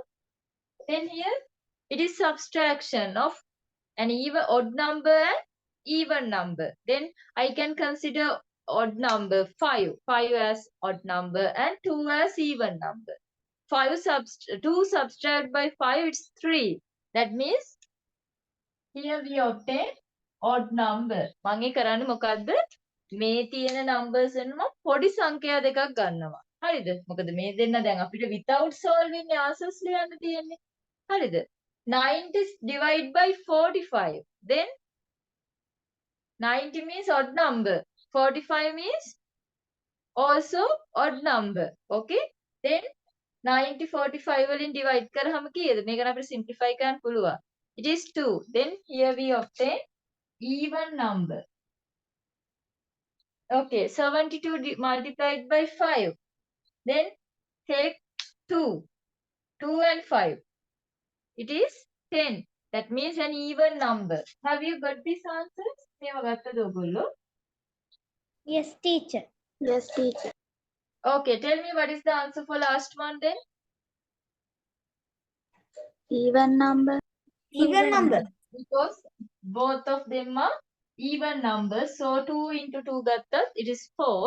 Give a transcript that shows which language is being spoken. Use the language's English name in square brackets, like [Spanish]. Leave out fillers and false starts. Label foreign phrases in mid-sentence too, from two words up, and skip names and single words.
[English] Then here, it is subtraction of an even odd number and even number. Then I can consider odd number 5. 5 as odd number and 2 as even number. 2 subtract by 5, it's 3. That means here we obtain odd number. [Sinhala] මම ඒ කරන්නේ මොකද්ද? මේ තියෙන numbers එන්නම පොඩි සංඛ්‍යා දෙකක් ගන්නවා. හරිද? මොකද මේ දෙන්න දැන් අපිට [English] without solving answers [Sinhala] ලියන්න තියෙන්නේ. හරිද? [English] 90 divided by 45. Then 90 means odd number. 45 means also odd number. Okay. [Sinhala] Then 90 45 වලින් divide කරාම කීයද? මේක නම් අපිට simplify කරන්න පුළුවන්. [English] It is 2. Then here we obtain even number. Okay, 72 multiplied by 5. Then take 2. 2 and 5. It is 10. That means an even number. Have you got these answers? [Sinhala] මේවා ගත්තද ඔයගොල්ලෝ? [English] Yes, teacher. Yes, teacher. Okay, tell me what is the answer for last one then? Even number. Even number. Because both of them are even numbers. So 2 into 2 gattat, it is 4.